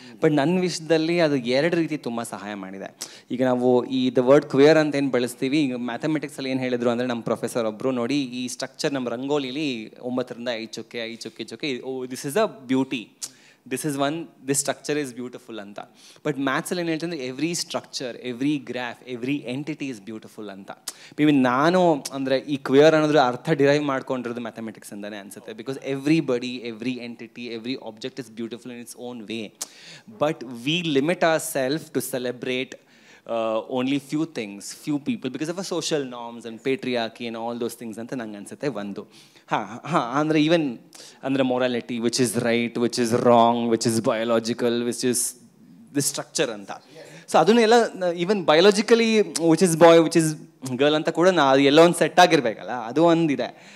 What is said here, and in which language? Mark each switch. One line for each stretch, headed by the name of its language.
Kannada: But ನನ್ನ ವಿಷಯದಲ್ಲಿ ಅದು 2 ರೀತಿ ತುಂಬ ಸಹಾಯ ಮಾಡಿದೆ. ಈಗ ನಾವು ಈ
English: the word queer
Kannada: ಅಂತ ಏನು ಬಳಸ್ತೀವಿ, ಈಗ ಮ್ಯಾಥಮೆಟಿಕ್ಸಲ್ಲಿ ಏನು ಹೇಳಿದ್ರು ಅಂದರೆ ನಮ್ಮ ಪ್ರೊಫೆಸರ್ ಒಬ್ಬರು ನೋಡಿ ಈ ಸ್ಟ್ರಕ್ಚರ್ ನಮ್ಮ ರಂಗೋಲಿಲಿ 9ರಿಂದ 5 ಚುಕ್ಕೆ
English: this is a beauty, this structure is beautiful
Kannada: ಅಂತ.
English: but
Kannada: ಮ್ಯಾಥ್ಸಲ್ಲಿ ಏನು ಹೇಳ್ತಂದ್ರೆ
English: Every structure, every graph, every entity is beautiful ಅಂತ.
Kannada: ಮೇ ನಾನು ಅಂದರೆ ಈ ಕ್ವಿಯರ್ ಅನ್ನೋದ್ರ ಅರ್ಥ ಡಿರೈವ್ ಮಾಡ್ಕೊಂಡಿರೋದು ಮ್ಯಾಥಮೆಟಿಕ್ಸ್ ಅಂತಾನೆ ಅನ್ಸುತ್ತೆ.
English: Because every body, every entity, every object is beautiful in its own way. But we limit our self to celebrate only few things, few people because of our social norms and patriarchy and all those things
Kannada: ಅಂತ ನಂಗೆ ಅನ್ಸುತ್ತೆ. ಒಂದು ಅಂದರೆ
English: Even ಅಂದರೆ morality, which is right, which is wrong, which is biological, which is the structure ಅಂತ.
Kannada: So ಅದನ್ನೆಲ್ಲ even biologically
English: which is boy, which is girl
Kannada: ಅಂತ ಕೂಡ ಅದು ಎಲ್ಲ ಒಂದು ಸೆಟ್ ಆಗಿರಬೇಕಲ್ಲ, ಅದು ಒಂದಿದೆ.